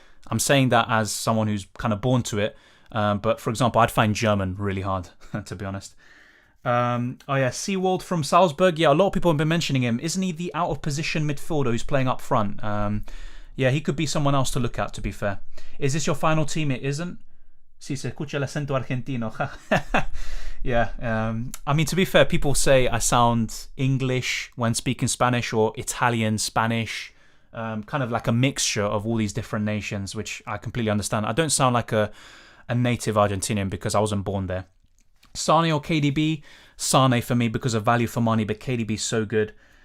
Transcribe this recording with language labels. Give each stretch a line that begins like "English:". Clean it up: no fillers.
English: I'm saying that as someone who's kind of born to it. But for example, I'd find German really hard, to be honest. Seawald from Salzburg. Yeah, a lot of people have been mentioning him. Isn't he the out of position midfielder who's playing up front? Yeah, he could be someone else to look at, to be fair. Is this your final team? It isn't.
Spanish: Si se escucha el acento argentino.
English: Yeah, I mean, to be fair, people say I sound English when speaking Spanish or Italian, Spanish, kind of like a mixture of all these different nations, which I completely understand. I don't sound like a native Argentinian because I wasn't born there. Sane or KDB? Sane for me because of value for money, but KDB's so good.